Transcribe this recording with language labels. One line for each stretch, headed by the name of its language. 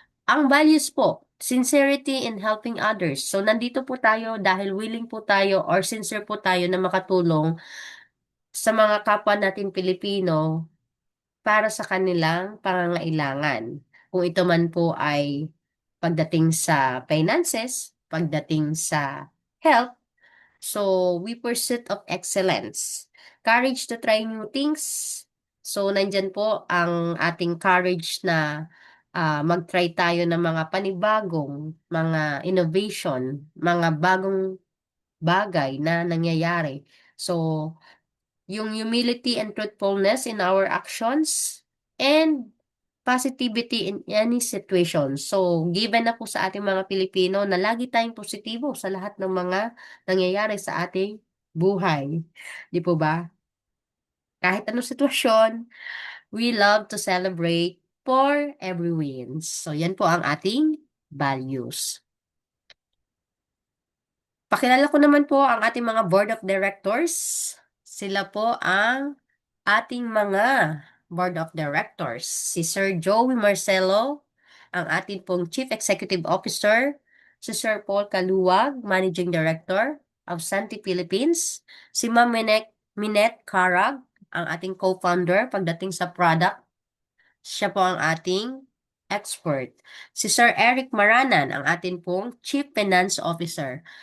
Filipino: Ang values po,
English: sincerity in helping others.
Filipino: So, nandito po tayo dahil willing po tayo or sincere po tayo na makatulong sa mga kapwa natin Pilipino para sa kanilang pangangailangan. Kung ito man po ay pagdating sa finances, pagdating sa health, so
English: we pursuit of excellence. Courage to try new things.
Filipino: So, nandyan po ang ating courage na mag-try tayo ng mga panibagong, mga innovation, mga bagong bagay na nangyayari.
English: So, yung humility and truthfulness in our actions and positivity in any situation.
Filipino: So, given na po sa ating mga Pilipino na lagi tayong positibo sa lahat ng mga nangyayari sa ating buhay. Di po ba? Kahit anong sitwasyon,
English: we love to celebrate for every wins.
Filipino: So, yan po ang ating values. Pakilala ko naman po ang ating mga board of directors. Sila po ang ating mga board of directors. Si Sir Joey Marcelo, ang ating pong Chief Executive Officer.
English: Si Sir Paul Kaluwag, Managing Director of Santi Philippines.
Filipino: Si Ma'am Minette Carag, ang ating co-founder pagdating sa product. Siya po ang ating expert. Si Sir Eric Maranan, ang ating pong Chief Finance Officer.